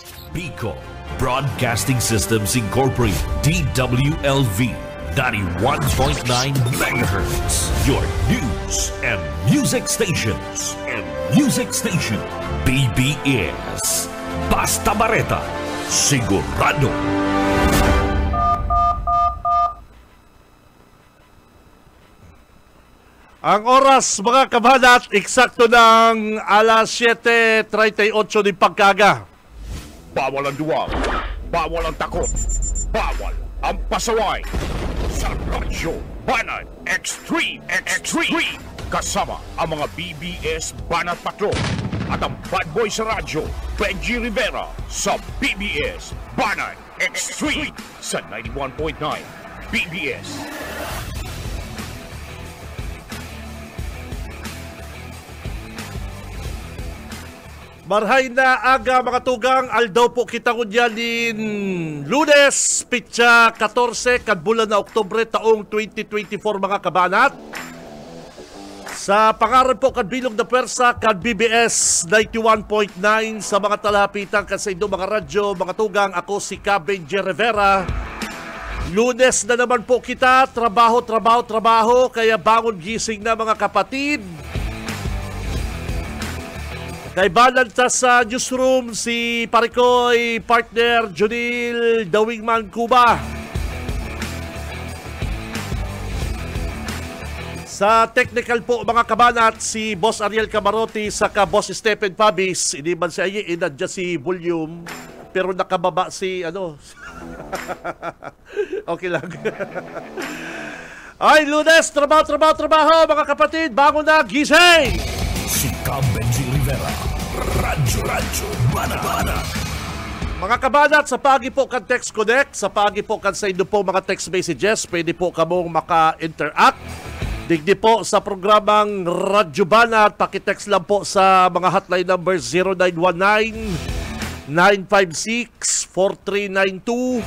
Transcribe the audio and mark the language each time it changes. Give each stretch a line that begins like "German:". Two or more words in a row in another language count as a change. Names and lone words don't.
English: Pico Broadcasting Systems Incorporated, DWLV, 91.9 MHz, your news and music stations.
Bikol: BBS, Basta Bareta, sigurado. Ang oras, mga kabahat, eksakto ng alas 7:38 ng pagkaga.
Filipino: Bawal ang duwag, bawal ang takot, bawal ang pasaway. Sa Radyo Banat Extreme, kasama ang mga BBS Banat Patrol at ang bad boy sa radyo, Benji Rivera, sa BBS Banat Extreme sa 91.9 BBS.
Bikol: Marhay na aga, mga tugang, aldaw po kita ko dyan din Lunes, pitsa 14, kadbulan na Oktubre, taong 2024, mga kabanat. Sa pangaran po, kadbilog na pwersa, kad BBS 91.9 sa mga talapitan, kasi ito mga radyo, mga tugang, ako si Benji Rivera.
Filipino: Lunes na naman po kita, trabaho, kaya bangon gising na mga kapatid.
Bikol: Kay balanta sa newsroom si Parikoy, partner Junil Dawingman Cuba. Sa technical po, mga kabanat, si Boss Ariel Camarote saka Boss Stephen Pabis.
Filipino: Hindi man si Ayi, inadya si volume, pero nakababa si ano. Okay lang. Ay, Lunes, trabaho, mga kapatid, bangon na, gising! Si Benji Rivera, Radyo Bana.
Bikol: Mga kabanat, sa pagi po kan Text Connect, sa pagi po kan sa inyo po mga text messages, pwede po kamong maka-interact. Digdi po sa programang Radyo Banat, pakitext lang po sa mga
English: hotline number
Bikol: 0919-956-4392.